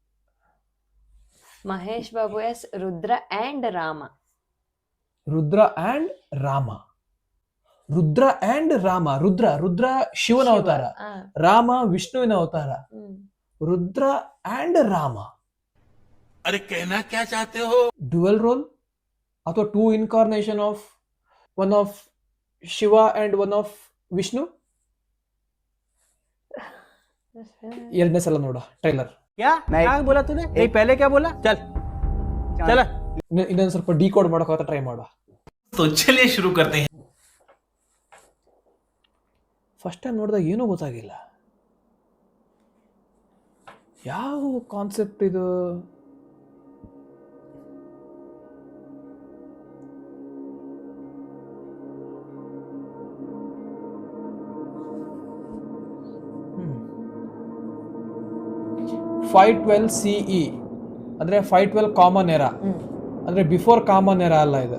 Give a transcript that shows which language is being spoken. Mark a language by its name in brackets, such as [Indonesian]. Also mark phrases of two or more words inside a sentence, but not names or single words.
[Kannada] ಮಹೇಶ್ ಬಾಬು ಎಸ್ ರುದ್ರ ಅಂಡ್ ರಾಮ. ರುದ್ರ ಅಂಡ್ ರಾಮ, ರುದ್ರ ಅಂಡ್ ರಾಮ. ರುದ್ರ ಶಿವನ ಅವತಾರ, ಆ, ರಾಮ ವಿಷ್ಣುವಿನ ಅವತಾರ. ಹ್ಮ್. ರುದ್ರ ಅಂಡ್ ರಾಮ, [Hindi] अरे कहना क्या चाहते हो? [English] dual role ಅಥವಾ two incarnation of one of Shiva and one of Vishnu. [Kannada] ಎರಡನೇ ಸಲ ನೋಡ ಟ್ರೈಲರ್. [Hindi] क्या क्या बोला तूने? नहीं पहले क्या बोला? चल चल [Kannada] ಇನ್ನೊಂದು ಸ್ವಲ್ಪ ಡಿಕೋಡ್ ಮಾಡೋಕೆ ಟ್ರೈ ಮಾಡ. [Hindi] तो चलिए शुरू करते हैं. [English] first time [Kannada] ನೋಡಿದಾಗ ಏನೂ ಗೊತ್ತಾಗಿಲ್ಲ. ಯಾವ ಕಾನ್ಸೆಪ್ಟ್ ಇದು? $512 CE ಅಂದ್ರೆ 512 [English] common era, [Kannada] ಅಂದ್ರೆ [English] before common era [Kannada] ಅಲ್ಲ ಇದು.